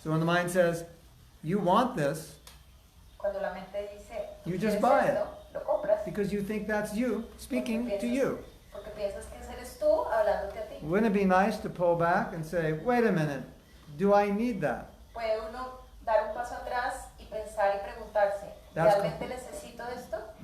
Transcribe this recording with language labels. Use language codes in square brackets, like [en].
[en] So when the mind says, you want this, [es] Cuando la mente dice, [en] You [es] "¿Tú [en] just [es] quieres [en] buy [es] esto?", lo compras. [en] because you think that's you speaking to you. [es] Porque piensas que ese eres tú hablándote a ti. [en] Wouldn't it be nice to pull back and say, wait a minute, do I need that? [es] Puede uno dar un paso atrás y pensar y preguntarse, [en] That's [es] ¿realmente necesito esto?